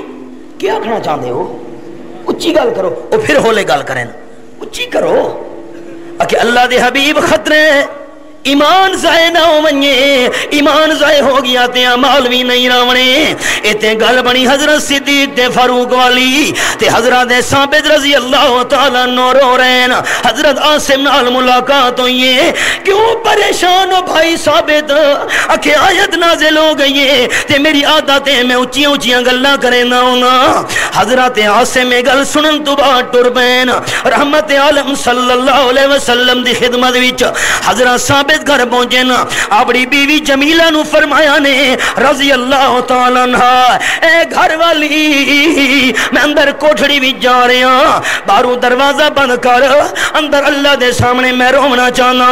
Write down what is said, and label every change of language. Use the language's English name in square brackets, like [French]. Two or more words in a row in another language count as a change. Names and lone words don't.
[Punjabi] کیا آکھنا چاہتے ہو؟ اچھی گل کرو. او پھر ہولے گل کریں، اچھی کرو. کہ اللہ دے حبیب خطرے ایمان ضائع نہ ہو ونجے، ایمان ضائع ہو گیا تے اعمال بھی نہیں راونے۔ ایتھے گل بنی حضرت صدیق تے فاروق والی تے حضرت ثابت [Arabic] رضی اللہ تعالیٰ عنہ [Punjabi] رو رہے ہیں۔ حضرت عاصم نال ملاقات ہوئی ہے، کیوں پریشان ہو بھائی ثابت؟ اکھے آیت نازل ہو گئی ہے تے میری عادت ہے میں اونچیاں اونچیاں گلاں کرے نہ ہونا۔ حضرت عاصم گل سنن تو بعد ٹر پین رحمت عالم [Arabic] صلی اللہ علیہ وسلم [Punjabi] دی خدمت وچ حضرت ثابت گھر پہنچے نا، اپنی بیوی جمیلہ نو فرمایا نے [Arabic] رضی اللہ تعالیٰ عنہ، [Punjabi] اے گھر والی میں اندر کوٹھڑی بھی جا رہا ہوں، باہروں دروازہ بند کر، اندر اللہ دے سامنے میں رونا چاہنا۔